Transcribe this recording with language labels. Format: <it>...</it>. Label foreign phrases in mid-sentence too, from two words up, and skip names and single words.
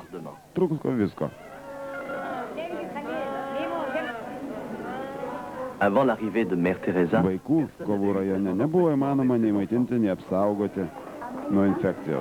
<lt>Trūko visko.</lt> <fr>Avant l'arrivée de Mère Teresa,</fr> <lt>vaikų Kovų rajone nebuvo įmanoma nei maitinti, nei apsaugoti nuo infekcijos.</lt>